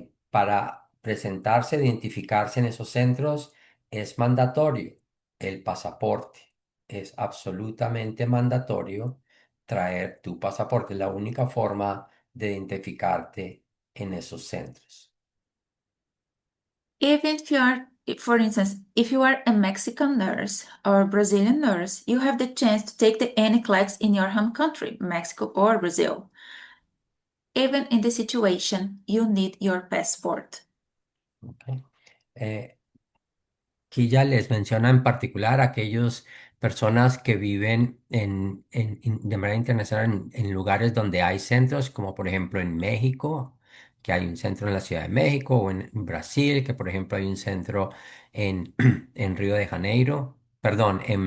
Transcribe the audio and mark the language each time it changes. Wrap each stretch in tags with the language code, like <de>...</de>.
<es>Para presentarse, identificarse en esos centros es mandatorio el pasaporte. Es absolutamente mandatorio traer tu pasaporte. Es la única forma de identificarte en esos centros.</es> <en>Even if you are, for instance, if you are a Mexican nurse or a Brazilian nurse, you have the chance to take the NCLEX in your home country, Mexico or Brazil. Even in this situation, you need your passport. ¿Ok?</en> <es>Eh, Aquí ya les menciona en particular a aquellas personas que viven de manera internacional en lugares donde hay centros, como por ejemplo en México, que hay un centro en la Ciudad de México, o en Brasil, que por ejemplo hay un centro en, en Río de Janeiro, perdón,</es>